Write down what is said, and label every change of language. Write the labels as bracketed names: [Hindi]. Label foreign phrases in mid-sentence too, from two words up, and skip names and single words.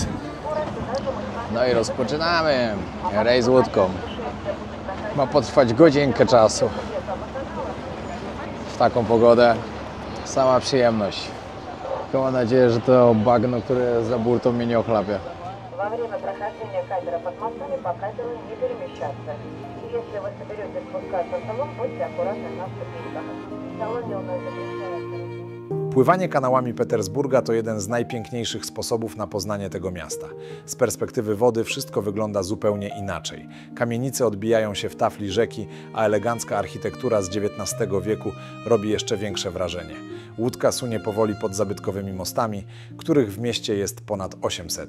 [Polish] No i rozpoczynamy rejs łódką. Ma potrwać godzinkę czasu. W taką pogodę sama przyjemność. Tylko mam nadzieję, że to bagno, które jest za burtą, mnie nie ochlapie. [Russian] Во время прохождения катера под мостами по катеру не перемещаться. И если вы соберетесь спускаться в салон, будьте аккуратны на ступеньках. В салоне у нас запрещается. [Polish] Pływanie kanałami Petersburga to jeden z najpiękniejszych sposobów na poznanie tego miasta. Z perspektywy wody wszystko wygląda zupełnie inaczej. Kamienice odbijają się w tafli rzeki, a elegancka architektura z XIX wieku robi jeszcze większe wrażenie. Łódka sunie powoli pod zabytkowymi mostami, których w mieście jest ponad 800.